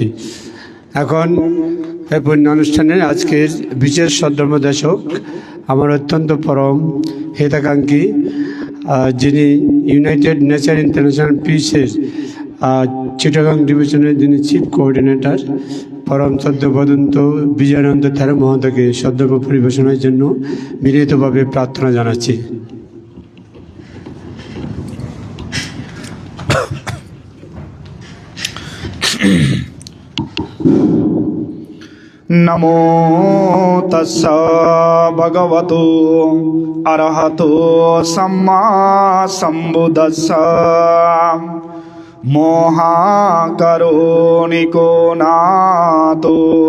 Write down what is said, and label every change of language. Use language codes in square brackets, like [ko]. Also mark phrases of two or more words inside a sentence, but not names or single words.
[bn] এখন এই পুণ্য অনুষ্ঠানের আজকের বিশেষ শ্রদ্ধামদেশক আমার অত্যন্ত পরম হিতাকাঙ্ক্ষী যিনি ইউনাইটেড নেচার ইন্টারন্যাশনাল পিসের চিটাগাং ডিভিশনের যিনি [en] chief coordinator [bn] পরম শ্রদ্ধাবদন্ত বিজয়ানন্দ থেরো মহোদয়কে শ্রদ্ধা পরিবেশনের জন্য বিনীতভাবে প্রার্থনা জানাচ্ছি। [pi] নমো তস্সা ভগবতো অরহতো সম্মা সম্বুদ্ধস্সা মহাকরুণিকো নাতো